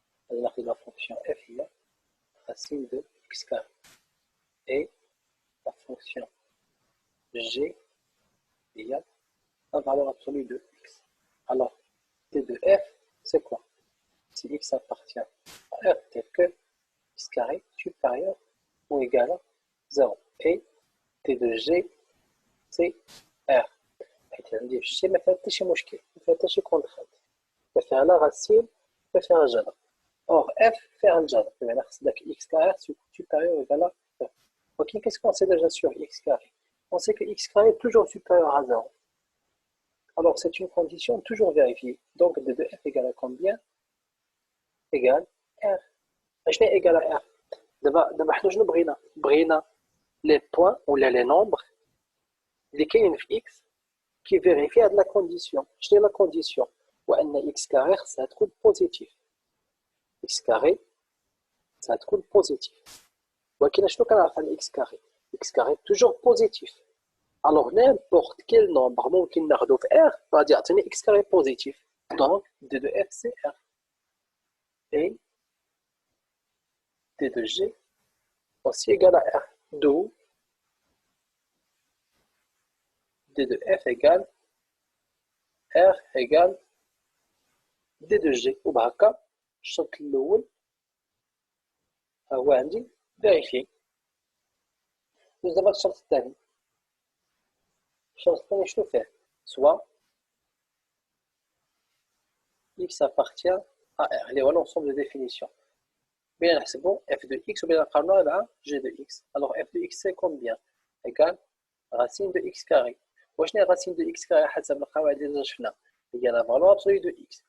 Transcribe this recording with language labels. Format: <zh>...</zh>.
<fr>La fonction f il y a racine de x carré et la fonction g il y a la valeur absolue de x. alors t de f c'est quoi? si x appartient à r tel que x carré supérieur ou égal à 0 et t de g c'est r.</fr> <ar>حيت عندي في الشيء ما فيها حتى شي مشكل ما فيها حتى شي كونترانت ما فيها لا راسين ما فيها جذر. or f فيها الجذر بمعنى خص داك</ar> <fr>x carré supérieur ou égal à r. ok qu'est-ce qu'on sait déjà sur x carré? on sait que x carré est toujours supérieur à 0. alors c'est une condition toujours vérifiée. donc d de f égale à combien? égale r.</fr> <ar>شنو</ar> <fr>est égal à r؟</fr> <ar>دابا حنا شنو بغينا les points ولا les nombres اللي كاينين في</ar> <fr>x qui vérifie</fr> <ar>هاد لا كونديسيون. شنو هي لا كونديسيون؟ وان x carré خصها تكون بوزيتيف. x carré خصها تكون بوزيتيف. ولكن شنو كنعرف على x carré؟</ar> <fr>x carré toujours positif. alors n'importe quel nombre</fr> <ar>ممكن ناخدو في r غادي يعطيني</ar> <fr>x carré positif. donc d de f c'est r et d de g aussi égal à r. d'où d de f égale r égale d de g.</fr> <ar>وبهكا الشرط الأول ها هو عندي فيريفي. ندوز دابا الشرط الثاني. الشرط الثاني شنو فيه؟</ar> <fr>soit x appartient à r اللي هو l'ensemble de définition.</fr> <ar>بين نحسبو f de x وبين نقارنوها مع g de x.</ar> <fr>alors f de x c'est combien? égal racine de x carré. واش هي racine de x carré</fr> <ar>حسب القواعد اللي شفنا؟</ar> <fr>هي la valeur absolue de x.</fr>